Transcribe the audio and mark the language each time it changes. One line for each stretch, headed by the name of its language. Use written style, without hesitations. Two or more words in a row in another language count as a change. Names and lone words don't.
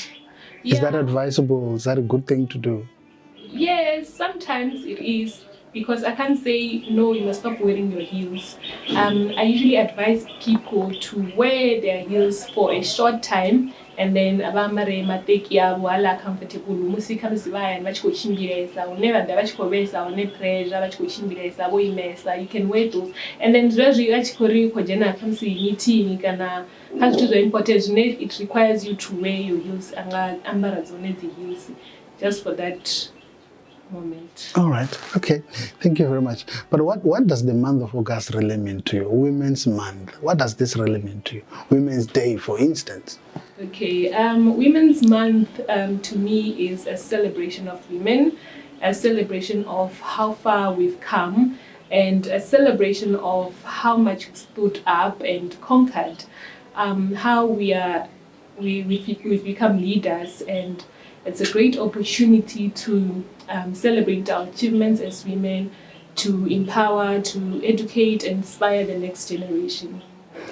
English: Yeah. Is that advisable? Is that a good thing to do? Yes, sometimes it is, because I can't say, no, you must stop wearing your heels. I usually advise people to wear their heels for a short time, and then
Venda: abambare maṱeki avo hala comfortable, musi khamusi vha hayani vha tshi khou tshimbilesa, hune vha ḓa vha tshi khou vhesa hone pressure, vha tshi khou tshimbilesa vho imesa,
English: you can wear those. And then
Venda: zwezwi a tshi khou ri khou dzhena khamusi meeting kana kha zwithu zwa important zwine
English: it requires you to wear your heels,
Venda: anga ambara dzone dzi heels
English: just for that moment. All right. Okay. Thank you very much. But what does the month of August really mean to you? Women's Month. What does this really mean to you? Women's Day, for instance. Okay. Women's Month to me is a celebration of women, a celebration of how far we've come, and a celebration of how much we stood up and conquered, how we've become leaders, and it's a great opportunity to celebrate our achievements as women, to empower, to educate, and inspire the next generation.